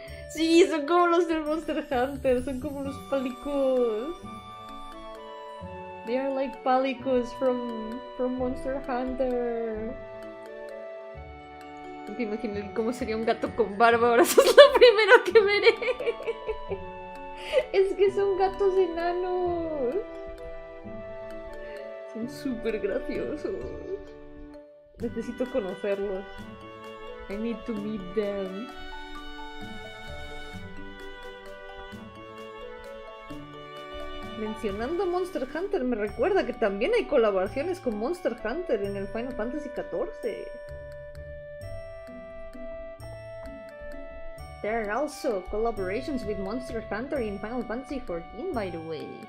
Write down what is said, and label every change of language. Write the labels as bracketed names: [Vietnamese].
[Spanish] Sí, son como los del Monster Hunter. Son como los pálicos. [English] They are like pálicos from Monster Hunter. [Spanish] No te imagino cómo sería un gato con barba. Ahora eso es lo primero que veré. Es que son gatos enanos. Son súper graciosos. Necesito conocerlos. [English] I need to meet them. [Spanish] Mencionando Monster Hunter me recuerda que también hay colaboraciones con Monster Hunter en el Final Fantasy XIV. [English] There are also collaborations with Monster Hunter in Final Fantasy XIV, by the way.